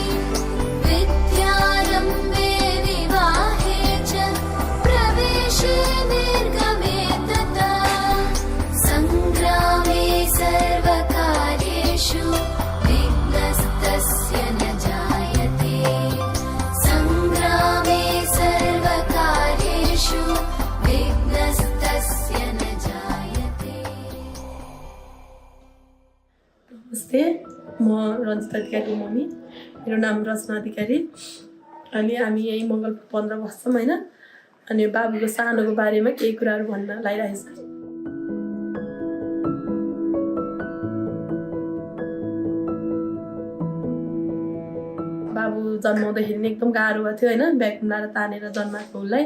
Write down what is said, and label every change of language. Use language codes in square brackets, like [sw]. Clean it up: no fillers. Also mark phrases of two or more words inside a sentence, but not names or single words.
[sa] विद्यारम्भे विवाहे च प्रवेशे निर्गमे तथा सङ्ग्रामे सर्वकार्येषु विघ्नस्तस्य न जायते। सङ्ग्रामे सर्वकार्येषु विघ्नस्तस्य न जायते। [ne] नमस्ते, म रञ्जिता अधिकारी मम्मी, मेरो नाम रचना अधिकारी। अनि हामी यही मङ्गलपुर 15 बस्छौँ होइन। अनि बाबुको सानोको बारेमा केही कुराहरू भन्न लागिरहेको छ। बाबु जन्माउँदाखेरि नै एकदम गाह्रो भएको थियो होइन, ब्याकुमलाएर तानेर जन्माएको उसलाई।